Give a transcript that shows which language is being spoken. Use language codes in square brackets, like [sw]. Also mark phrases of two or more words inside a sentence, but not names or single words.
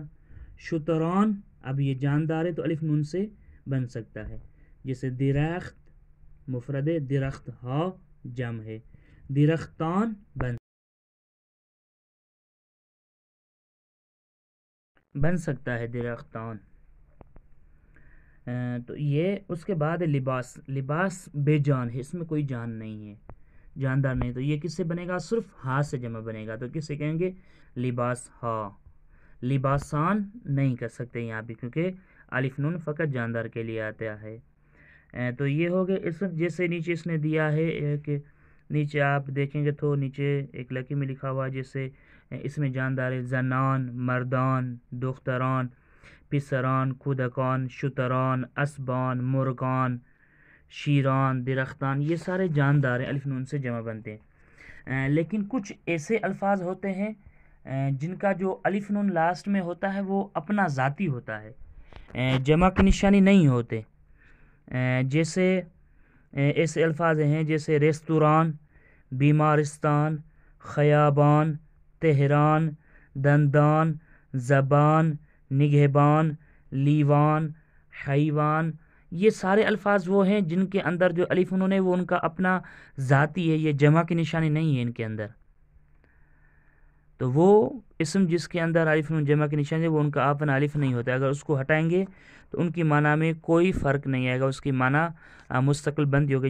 [ur] شتران اب یہ جاندار ہے تو الف نون سے بن سکتا ہے. جیسے درخت مفرد ہے, [fa] درخت ها [ur] جمع ہے، درختان بن سکتا ہے, दिरख्तान। تو یہ اس کے بعد لباس، لباس بے جان ہے، اس میں کوئی جان نہیں ہے، جاندار نہیں، تو یہ کس سے بنے گا؟ صرف ہا سے جمع بنے گا، تو کس سے کہیں گے؟ [fa] لباس ہا، [ur] لباسان نہیں کر سکتے یہاں بھی کیونکہ الف نون فقط جاندار کے لیے آتا ہے۔ تو یہ ہو گیا اسم، جیسے نیچے اس نے دیا ہے کہ نیچے آپ دیکھیں گے تو نیچے ایک لکی میں لکھا ہوا جیسے اس میں جاندار ہے، [fa] زنان، مردان، دختران، پسران، کودکان، شتران، اسبان، مرغان، شیران، درختان، [ur] یہ سارے جاندار ہیں، الف نون سے جمع بنتے ہیں۔ لیکن کچھ ایسے الفاظ ہوتے ہیں جن کا جو الف نون لاسٹ میں ہوتا ہے وہ اپنا ذاتی ہوتا ہے، جمع کی نشانی نہیں ہوتے، جیسے ایسے الفاظ ہیں جیسے [fa] ریستوران، بیمارستان، خیابان، تہران، دندان، زبان، نگہبان، لیوان، حیوان، [ur] یہ سارے الفاظ وہ ہیں جن کے اندر جو الف نون ہے وہ ان کا اپنا ذاتی ہے، یہ جمع کی نشانی نہیں ہے ان کے اندر۔ تو وہ اسم جس کے اندر الف نون جمع کی نشانی ہے وہ ان کا اپنا الف نہیں ہوتا ہے، اگر اس کو ہٹائیں گے تو ان کی معنی میں کوئی فرق نہیں آئے گا، اس کی معنی مستقل بندی ہوگی۔